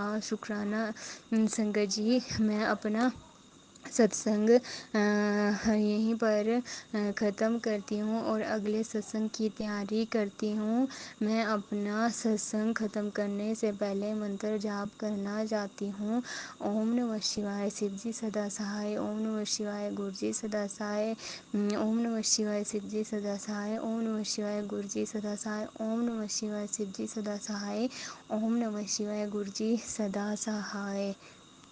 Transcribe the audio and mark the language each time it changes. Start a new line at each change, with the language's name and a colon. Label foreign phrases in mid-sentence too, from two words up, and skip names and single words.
Urdu: شکرانہ سنگت جی. میں اپنا ستسنگ یہیں پر ختم کرتی ہوں اور اگلے ستسنگ کی تیاری کرتی ہوں. میں اپنا ستسنگ ختم کرنے سے پہلے منتر جاپ کرنا چاہتی ہوں.
Sanskrit: ॐ नमः शिवाय
Urdu: شیو جی سدا سہائے.
Sanskrit: ॐ नमः शिवाय
Urdu: گرو جی سدا سہائے.
Sanskrit: ॐ नमः शिवाय
Urdu: شیو جی سدا سہائے.
Sanskrit: ॐ नमः शिवाय
Urdu: گرو جی سدا سہائے.
Sanskrit: ॐ नमः शिवाय
Urdu: شیو جی سدا سہائے.
Sanskrit: ॐ नमः शिवाय
Urdu: گرو جی سدا سہائے.